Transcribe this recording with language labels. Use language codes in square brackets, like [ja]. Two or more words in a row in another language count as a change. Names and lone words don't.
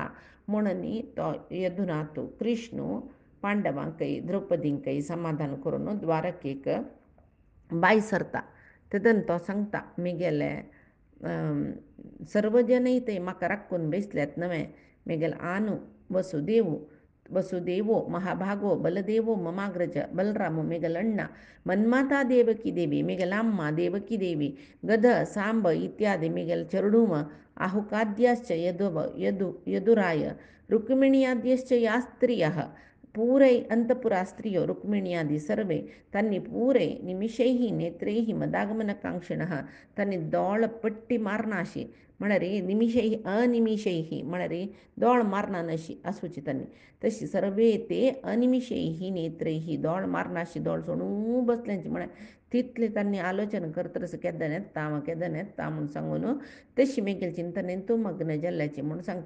[kok] म्हणून तो यदुनाथ कृष्ण पांडवांकय द्रौपदींकय समाधान करून द्वारकेक बाय सरता. तेदन तो सांगता मेगेले सर्व जनय ते म्हाका राखून बेसल्यात नवे. मेगेल आनु [sa] वसुदेवो महाभागो बलदेवो ममाग्रज [kok] बलरामो मेगल अण्णा, [sa] मन्माता देवकी देवी [kok] मेगल अम्मा देवकी देवी, गद सांब इत्यादि मेगल चरडूम [sa] आहुकाद्याश्च यदुराय रुक्मिण्याद्यश्च या स्त्रियः [kok] पूरै अंतपुरा स्त्रियो रुक्मिण्यादि सर्वे तांणी पूरे [sa] निमिषैः नेत्रैः मदागमनकांक्षिणः [kok] तांणी दोळ पट्टी मारनाशी म्हळ्यार [sa] निमिषैः अनिमिषैः [kok] म्हळ्यार दोळ मारनाशी आसूची तांणी. तशी सर्वे ते [sa] अनिमिषैः नेत्रैः [kok] दोळ मारनाशी दोळ सोडून बसल्यांची म्हळ्यार तितले तांणी आलोचना करतरस केदन येता म्हूण सांगून तशी मेगेल चिंतनेन तूं मग्न जाल्ल्याची म्हूण सांगता.